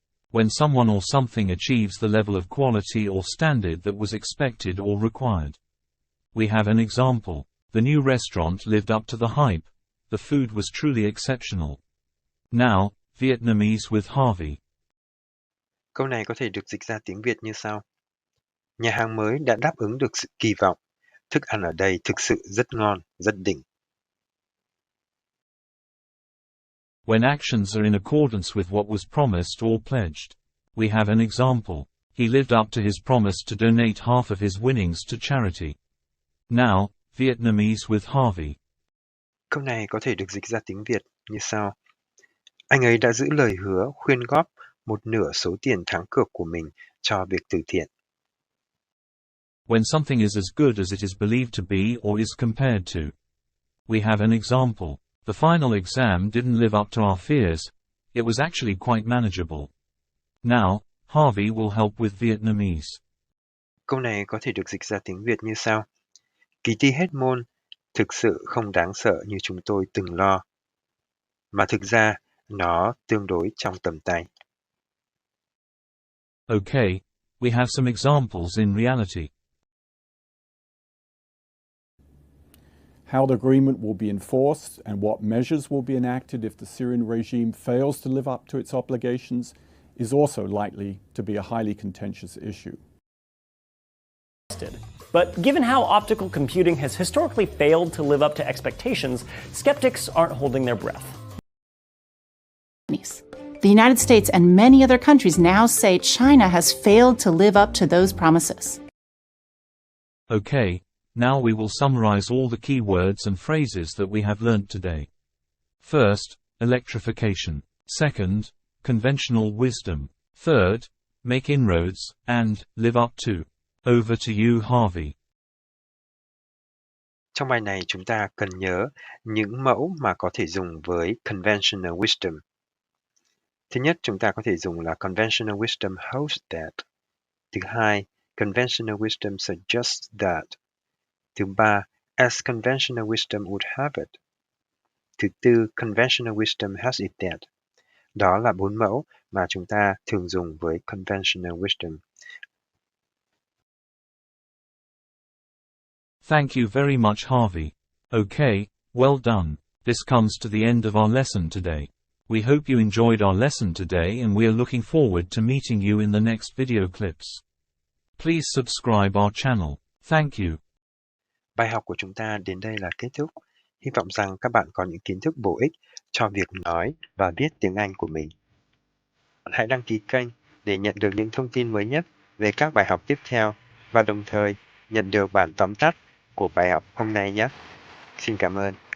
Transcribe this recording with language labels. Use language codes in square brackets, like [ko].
[en] When someone or something achieves the level of quality or standard that was expected or required. We have an example. The new restaurant lived up to the hype. The food was truly exceptional. Now, Vietnamese with Harvey. [vi] Câu này có thể được dịch ra tiếng Việt như sau. Nhà hàng mới đã đáp ứng được sự kỳ vọng. Thức ăn ở đây thực sự rất ngon, rất đỉnh. [en] When actions are in accordance with what was promised or pledged. We have an example. He lived up to his promise to donate half of his winnings to charity. Now, Vietnamese with Harvey. [vi] Câu này có thể được dịch ra tiếng Việt như sau. Anh ấy đã giữ lời hứa khuyên góp một nửa số tiền thắng cược của mình cho việc từ thiện. [en] When something is as good as it is believed to be or is compared to. We have an example. The final exam didn't live up to our fears. It was actually quite manageable. Now, Harvey will help with Vietnamese. [vi] Câu này có thể được dịch ra tiếng Việt như sau. Kỳ thi hết môn thực sự không đáng sợ như chúng tôi từng lo. Mà thực ra, nó tương đối trong tầm tay. [en] Okay, we have some examples in reality. How the agreement will be enforced and what measures will be enacted if the Syrian regime fails to live up to its obligations is also likely to be a highly contentious issue. But given how optical computing has historically failed to live up to expectations, skeptics aren't holding their breath. The United States and many other countries now say China has failed to live up to those promises. Okay, now we will summarize all the key words and phrases that we have learnt today. First, electrification. Second, conventional wisdom. Third, make inroads, and live up to. Over to you, Harvey. [vi] Trong bài này chúng ta cần nhớ những mẫu mà có thể dùng với conventional wisdom. Thứ nhất, chúng ta có thể dùng là [en] conventional wisdom holds that. [vi] Thứ hai, [en] conventional wisdom suggests that. [vi] Thứ ba, [en] as conventional wisdom would have it. [vi] Thứ tư, [en] conventional wisdom has it that. [vi] Đó là 4 mẫu mà chúng ta thường dùng với conventional wisdom. [en] Thank you very much, Harvey. Okay, well done. This comes to the end of our lesson today. We hope you enjoyed our lesson today and we are looking forward to meeting you in the next video clips. Please subscribe our channel. Thank you. [vi] Bài học của chúng ta đến đây là kết thúc. Hy vọng rằng các bạn có những kiến thức bổ ích cho việc nói và viết tiếng Anh của mình. Hãy đăng ký kênh để nhận được những thông tin mới nhất về các bài học tiếp theo và đồng thời nhận được bản tóm tắt của bài học hôm nay nhé. Xin cảm ơn.